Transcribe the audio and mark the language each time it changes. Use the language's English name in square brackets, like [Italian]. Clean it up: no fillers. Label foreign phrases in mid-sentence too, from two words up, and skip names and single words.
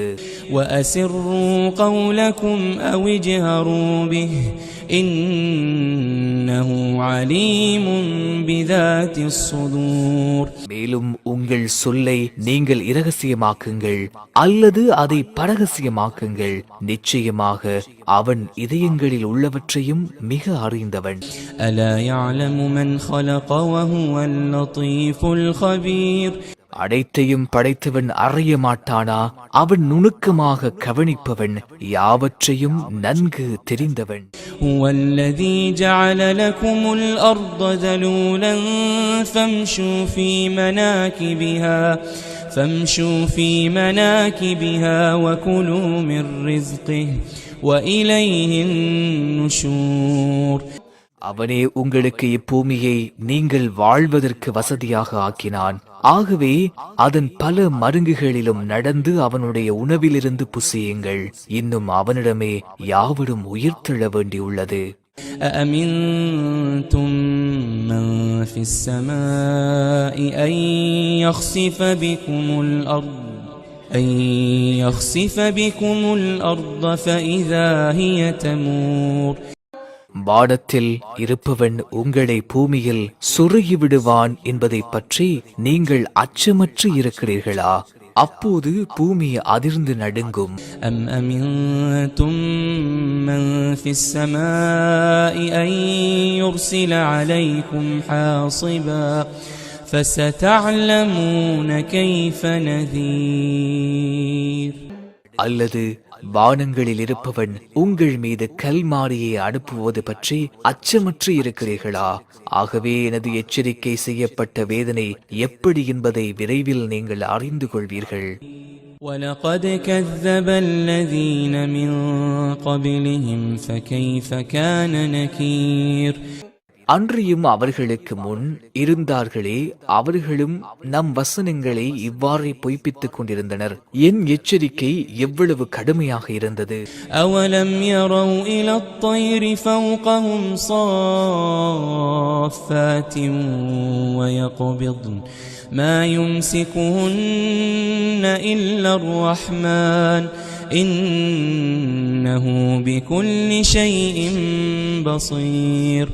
[Arabic] وَأَسِرُّوا قَوْلَكُمْ أَوِ اجْهَرُوا بِهِ إِنَّهُ عَلِيمٌ بِذَاتِ الصُّدُورِ. [Tamil] மேலும் உங்கள் சொல்லை நீங்கள் இரகசியமாக்குங்கள் அல்லது அதை பரகசியமாக்குங்கள், நிச்சயமாக அவன் இதயங்களில் உள்ளவற்றையும் மிக அறிந்தவன். [Arabic] أَلَا يَعْلَمُ مَنْ خَلَقَ وَهُوَ اللَّطِيفُ الْخَبِيرُ. [Tamil] அனைத்தையும் படைத்தவன் அறிய மாட்டானா? அவன் நுணுக்கமாக கவனிப்பவன், யாவற்றையும் நன்கு தெரிந்தவன். [Arabic] هُوَ الَّذِي جَعَلَ لَكُمُ الْأَرْضَ ذَلُولًا فَامْشُوا فِي مَنَاكِبِهَا وَكُلُوا مِنْ رِزْقِهِ وَإِلَيْهِ النُّشُورُ. [Tamil] அவனே உங்களுக்கு இப்பூமியை நீங்கள் வாழ்வதற்கு வசதியாக ஆக்கினான். ஆகவே அதன் பல மருங்குகளிலும் நடந்து அவனுடைய உணவிலிருந்து புசியுங்கள். இன்னும் அவனிடமே யாவரும் உயிர்த்தெழ வேண்டியுள்ளது. [Arabic] أَأَمِنْتُمْ مَنْ فِي السَّمَاءِ أَنْ يَخْسِفَ بِكُمُ الْأَرْضَ فَإِذَا هِيَ تَمُورُ. [Tamil] வானத்தில் இருப்பவன் உங்களை பூமியில் சொருகி விடுவான் என்பதை பற்றி நீங்கள் அச்சமற்று இருக்கிறீர்களா? அப்போது பூமி அதிர்ந்து நடுங்கும். [Arabic] أَمْ أَمِنْتُمْ مَنْ فِي السَّمَاءِ أَنْ يُرْسِلَ عَلَيْكُمْ حَاصِبًا فَسَتَعْلَمُونَ كَيْفَ نَذِيرٌ. [Tamil] அல்லது வானங்களில் இருப்பவன் உங்கள் மீது கல்மாரியை அனுப்புவது பற்றி அச்சமற்று இருக்கிறீர்களா? ஆகவே எனது எச்சரிக்கை செய்யப்பட்ட வேதனை எப்படி என்பதை விரைவில் நீங்கள் அறிந்து கொள்வீர்கள். [Arabic] وَلَقَدْ كَذَّبَ الَّذِينَ مِنْ قَبْلِهِمْ فَكَيْفَ كَانَ نَكِيرٌ. [Tamil] அன்றியும் அவர்களுக்கு முன் இருந்தார்களே, அவர்களும் நம் வசனங்களை இவ்வாறே பொய்ப்பித்துக் கொண்டிருந்தனர். என் எச்சரிக்கை எவ்வளவு கடுமையாக இருந்தது. [Arabic] أَوَلَمْ يَرَوْا إِلَى الطَّيْرِ فَوْقَهُمْ صَافَّاتٍ وَيَقْبِضْنَ مَا يُمْسِكُهُنَّ إِلَّا الرَّحْمَنُ إِنَّهُ بِكُلِّ شَيْءٍ بَصِيرٌ.